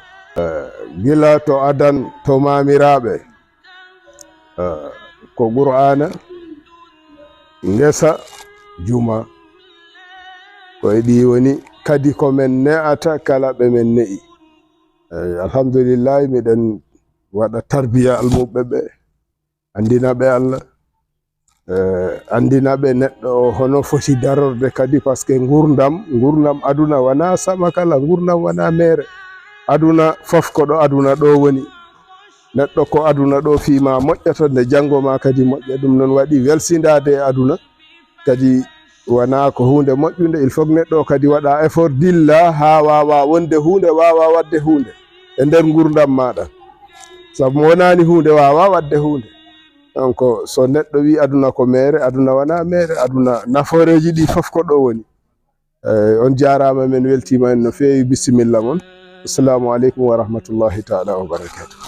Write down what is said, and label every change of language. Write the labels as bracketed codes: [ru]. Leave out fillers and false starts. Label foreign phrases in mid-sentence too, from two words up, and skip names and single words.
[ff] Gila to adan to mamiraɓe ko Qur'ana, ngesa, juma, ko e ɗi woni kadi ko men ne'ata kala ɓe men ne'i. Alhamdulillah miɗen waɗa tarbiya almuɓe ɓe, andina ɓe Allah, andina ɓe neɗɗo hono foti darorde kadi, [fr] par ce que [ff] gurdam aduna wana sama kala, gurdam wana mere. Aduna fof ko ɗo aduna ɗo woni, neɗɗo ko aduna ɗo fima moƴƴata nde janggo ma kadi moƴƴa. Ɗum non waɗi welsindade e aduna kadi wana ko hunde moƴƴude. [fr] Il faut [ff] neɗɗo kadi waɗa effort dilla ha wawa wonde hunde, wawa wadde hunde e nder gurdam maɗa, sabu wonani hunde wawa wadde hunde. Donc so neɗɗo wi aduna ko mere, aduna wana mere, aduna naforeji ɗi fof ko ɗo woni. On jarama, men weltima en no fewi. Bisimilla mon. [ar] السلام عليكم ورحمة الله تعالى وبركاته.